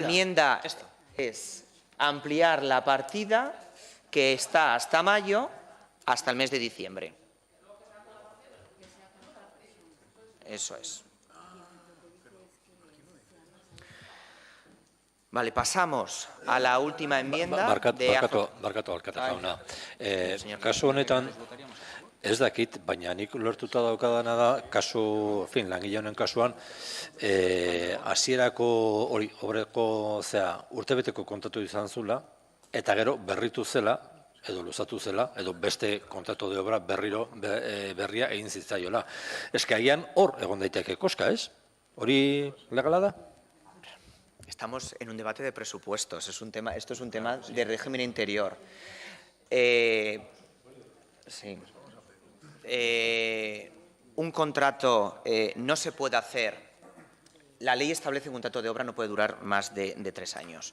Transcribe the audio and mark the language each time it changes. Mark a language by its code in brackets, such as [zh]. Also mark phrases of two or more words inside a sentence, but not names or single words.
[es] la enmienda es ampliar la partida que está hasta mayo, hasta el mes de diciembre. Eso es. Vale, pasamos a la última enmienda de [eu] Barkatu alkate jauna. Kasu honetan, ez dakit, baina nik ulertuta daukadana da, kasu, langile honen kasuan, hasierako hori, obreko, urtebeteko kontatu izan zula, eta gero berritu zela, edo luzatu zela, edo beste kontratu [es] de obra [eu] berria egin zitzaiola. Eske agian hor egon daiteke koska, ez? Hori legala da? [es] Estamos en un debate de presupuestos. Esto es un tema de régimen interior. Sí. Un contrato no se puede hacer. La ley establece que un contrato de obra no puede durar más de 3 años.